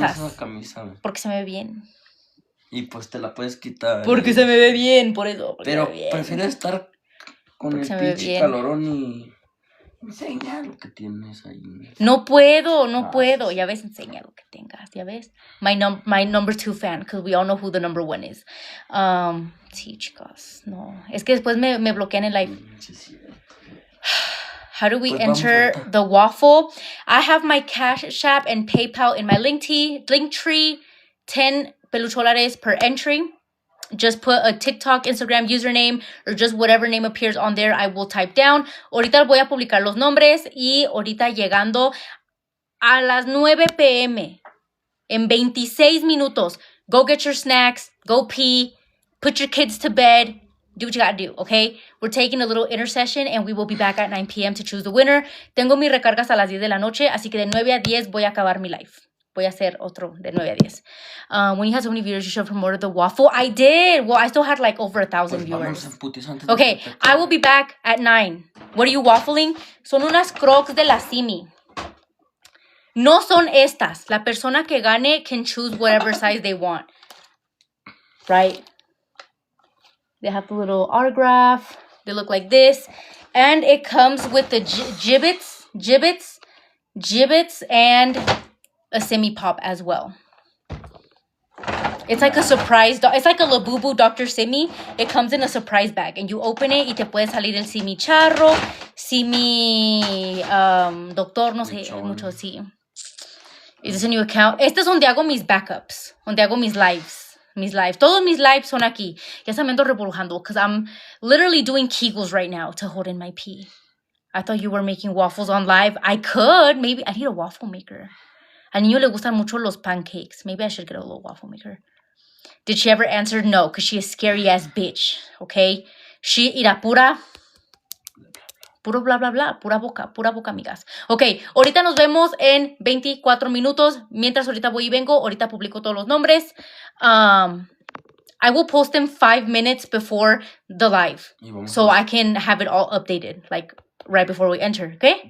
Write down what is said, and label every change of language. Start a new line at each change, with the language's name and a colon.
Spanish: ¿para qué te pones esa camisa? Porque se me ve bien. Y pues te la puedes quitar. Porque se me ve bien, por eso. Pero prefiero estar con porque el pinche calorón y enseña lo que tienes ahí. No puedo. Ya ves, enseña lo que tengas, ya ves.
English: My number 2 fan, because we all know who the number 1 is.
Spanish: Sí, chicos, no. Es que después me bloquean en live. Sí.
English: How do we enter the waffle? I have my Cash App and PayPal in my link tree. 10 pelucholares per entry. Just put a TikTok, Instagram username, or just whatever name appears on there, I will type down.
Spanish: Ahorita voy a publicar los nombres y ahorita llegando a las 9 p.m. en 26 minutos.
English: Go get your snacks, go pee, put your kids to bed, do what you gotta do, okay? We're taking a little intercession and we will be back at 9 p.m. to choose the winner.
Spanish: Tengo mis recargas a las 10 de la noche, así que de 9 a 10 voy a acabar mi live. Voy a hacer otro de 9 a 10.
English: When you had so many viewers, you should have promoted the waffle. I did. Well, I still had like over 1,000 viewers. Okay, I will be back at 9. What are you waffling?
Spanish: Son unas Crocs de la Simi. No son estas. La persona que gane
English: can choose whatever size they want. Right? They have the little autograph. They look like this. And it comes with the gibbets, and a semi-pop as well. It's like a surprise. It's like a Labubu Dr. Simi. It comes in a surprise bag. And you open it
Spanish: y te puede salir el Simi Charro, Simi Doctor, no sé, mucho así.
English: Is this a new account?
Spanish: Este es donde hago mis backups. Donde hago mis lives. Todos mis lives son aquí. Ya se me ando revolujando
English: because I'm literally doing Kegels right now to hold in my pee. I thought you were making waffles on live. I could. Maybe. I need a waffle maker.
Spanish: Al niño le gustan mucho los pancakes.
English: Maybe I should get a little waffle maker. Did she ever answer? No, because she is scary ass bitch.
Spanish: Okay? She irá puro bla bla bla. Pura boca, amigas. Ok, ahorita nos vemos en 24 minutos. Mientras ahorita voy y vengo, ahorita publico todos los nombres.
English: I will post them 5 minutes before the live. So I can have it all updated, like right before we enter, okay?